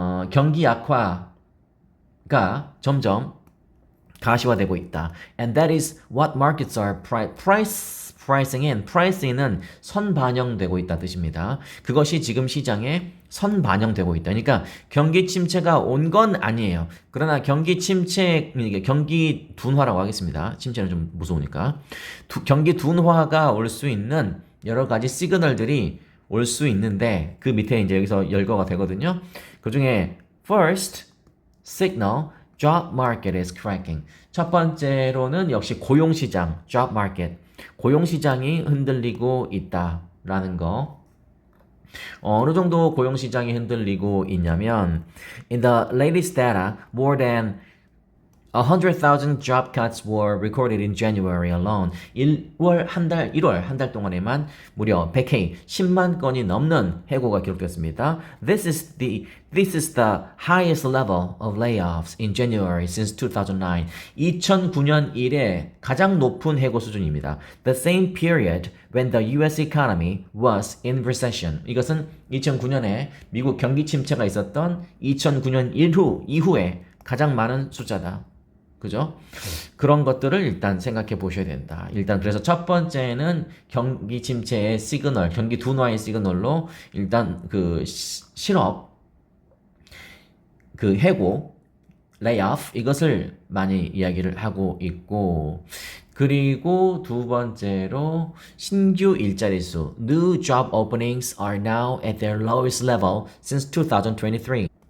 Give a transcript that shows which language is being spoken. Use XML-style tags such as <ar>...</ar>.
<ko>경기 약화가 점점 가시화되고 있다.</ko> <en>And that is what markets are pricing은</en> <ko>선반영되고 있다 뜻입니다. 그것이 지금 시장에 선반영되고 있다. 그러니까 경기 침체가 온 건 아니에요. 그러나 경기 둔화라고 하겠습니다. 침체는 좀 무서우니까. 경기 둔화가 올 수 있는 여러 가지 시그널들이 올 수 있는데 그 밑에 이제 여기서 열거가 되거든요. 그 중에</ko> <en>first signal job market is cracking.</en> <ko>첫 번째로는 역시 고용시장, job market. 고용시장이 흔들리고 있다라는 거. 어느 정도 고용시장이 흔들리고 있냐면</ko> <en>in the latest data, more than 100,000 job cuts were recorded in January alone.</en> <ko>1월 한 달 동안에만 무려 100K, 10만 건이 넘는 해고가 기록됐습니다.</ko> <en>This is the highest level of layoffs in January since 2009.</en> <ko>2009년 이래 가장 높은 해고 수준입니다.</ko> <en>The same period when the US economy was in recession.</en> <ko>이것은 2009년에 미국 경기 침체가 있었던 2009년 이후에 가장 많은 숫자다. 그죠? 그런 것들을 일단 생각해 보셔야 된다. 일단 그래서 첫 번째는 경기 침체의 시그널, 경기 둔화의 시그널로 일단 그 실업, 그 해고, 레이오프 이것을 많이 이야기를 하고 있고 그리고 두 번째로 신규 일자리 수</ko> <en>New job openings are now at their lowest level since 2023.</en>